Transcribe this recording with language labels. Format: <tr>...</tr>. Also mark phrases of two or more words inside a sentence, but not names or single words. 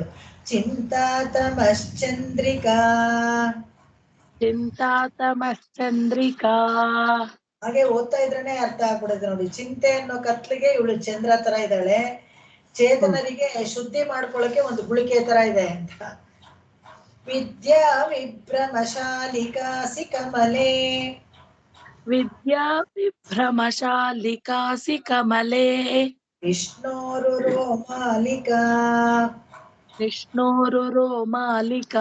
<sa>ಚಿಂತಾತಮಶ್ಚಂದ್ರಿಕಾ, ಚಿಂತಾತಮಶ್ಚಂದ್ರಿಕಾ.</sa> <kn>ಹಾಗೆ ಓದ್ತಾ ಇದ್ರೇನೆ ಅರ್ಥ ಆಗ್ಬಿಡುತ್ತೆ ನೋಡಿ. ಚಿಂತೆ ಅನ್ನೋ ಕತ್ಲಿಗೆ ಇವಳು ಚಂದ್ರ ತರ ಇದ್ದಾಳೆ, ಚೇತನರಿಗೆ ಶುದ್ಧಿ ಮಾಡ್ಕೊಳ್ಳಕ್ಕೆ ಒಂದು ಗುಳಿಕೆ ತರ ಇದೆ ಅಂತ.</kn> <sa>ವಿದ್ಯಾ ವಿಭ್ರಮಶಾಲಿಕಾಸಿ ಕಮಲೆ, ವಿದ್ಯಾ ವಿಭ್ರಮಶಾಲಿಕಾಸಿ ಕಮಲೆ ವಿಷ್ಣೋರು ರೋಮಾಲಿಕಾ ವಿಷ್ಣೋರು ರೋಮಾಲಿಕಾ</sa>